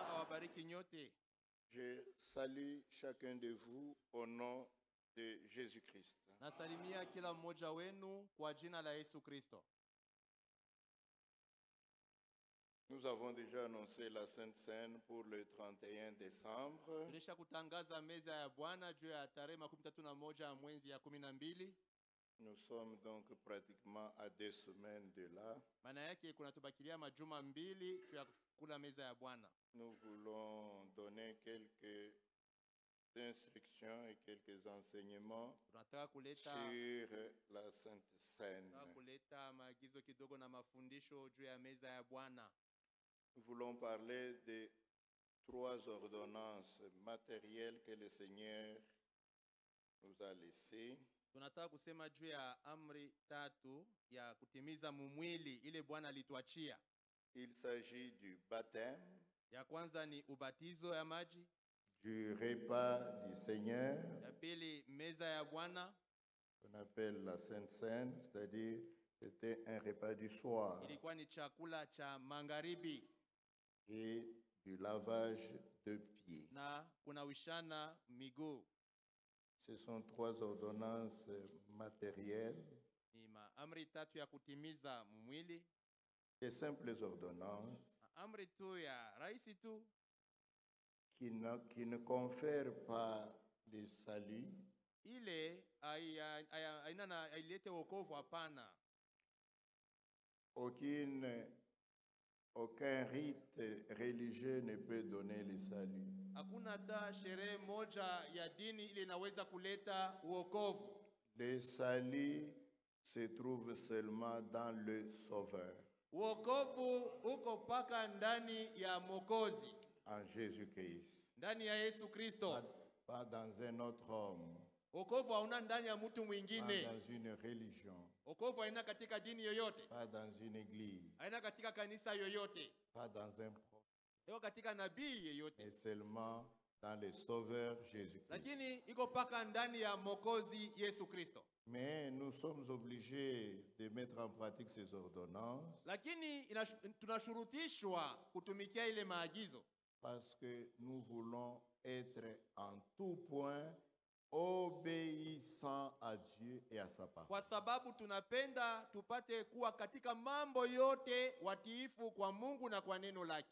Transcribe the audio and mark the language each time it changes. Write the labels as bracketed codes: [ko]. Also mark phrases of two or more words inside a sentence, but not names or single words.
[sw] awabariki nyote. [fr] Je salue chacun de vous au nom de Jésus-Christ. [sw] Nasalimia kila mmoja wenu kwa jina la Yesu Kristo. [fr] Nous avons déjà annoncé la Sainte Seine pour le 31 décembre. [sw] Tulisha kutangaza meza ya Bwana juu ya tarehe 31 ya mwezi ya 12. [fr] Nous sommes donc pratiquement à 2 semaines de là. [sw] Maana yake kuna tubakilia majuma 2 juu ya kula meza ya Bwana. [fr] Nous voulons donner quelques instructions et quelques enseignements [sw] Tunataka kuleta [fr] sur la Sainte Seine. [sw] tunataka kuleta maagizo kidogo na mafundisho juu ya meza ya Bwana. [fr] Nous voulons parler de 3 ordonnances matérielles que le Seigneur nous a laissées. [sw] Tunataka kusema juu ya amri 3 ya kutimiza mumwili ile Bwana alituachia. [fr] Il s'agit du baptême, [sw] Ya kwanza ni ubatizo ya maji, [fr] du repas du Seigneur, [sw] ya pili meza ya Bwana, [fr] qu'on appelle la Sainte Seine, c'est-à-dire c'était un repas du soir, [sw] ilikuwa ni chakula cha magharibi, [fr] et du lavage de pieds. [sw] na kunawishana miguu. [fr] Ce sont 3 ordonnances matérielles, [sw] Ni amri 3 ya kutimiza mwili, [fr] des simples ordonnances [sw] amri tu ya rahisi tu [fr] qui ne confèrent pas le salut, [sw] ile ailete wokovu, hapana. [fr] Aucun rite religieux ne peut donner le salut. [sw] Hakuna hata sherehe moja ya dini ile inaweza kuleta wokovu. [fr] Le salut se trouve seulement dans le Sauveur, [sw] Wokovu uko paka ndani ya Mwokozi, [fr] en Jésus-Christ, [sw] ndani ya Yesu Kristo. [fr] pas dans un autre homme, [sw] Wokovu hauna ndani ya mtu [fr] pas [sw] mwingine. [fr] dans une religion, [sw] Wokovu haina katika dini yoyote, [fr] pas dans une église, [sw] haina katika kanisa yoyote, [fr] pas dans un prophète, [sw] iko katika nabii yoyote, [fr] mais seulement dans le Sauveur Jésus-Christ. [sw] lakini iko paka ndani ya Mwokozi Yesu Kristo. [fr] Mais nous sommes obligés de mettre en pratique ces ordonnances [sw] Lakini tunashurutishwa kutumikia ile maagizo, [fr] parce que nous voulons être en tout point obéissants à Dieu et à sa parole. [sw] kwa sababu tunapenda tupate kuwa katika mambo yote watiifu kwa Mungu na kwa neno lake.